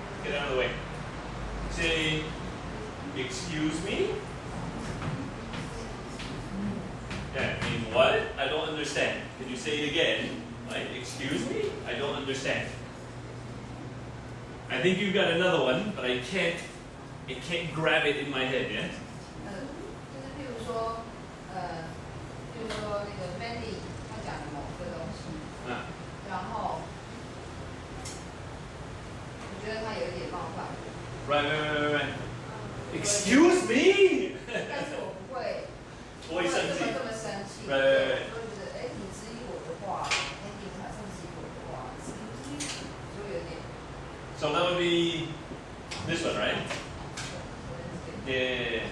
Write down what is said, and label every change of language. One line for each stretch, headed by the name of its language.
English: Get out of the way. Say, excuse me? Yeah, I mean what? I don't understand. Can you say it again? Right? Excuse me? I don't understand. I think you've got another one, but I can't grab it in my head, yeah?
Chinese: 就是譬如说那个 Mandy 他讲的某个东西，然后我觉得他有一点冒犯。
English: Right. Excuse me?
Chinese: 但是我不会这么生气。
English: Right.
Chinese: 我会觉得，哎，你质疑我的话，Mandy 马上质疑我的话，就有点。
English: So that would be this one, right? Yeah.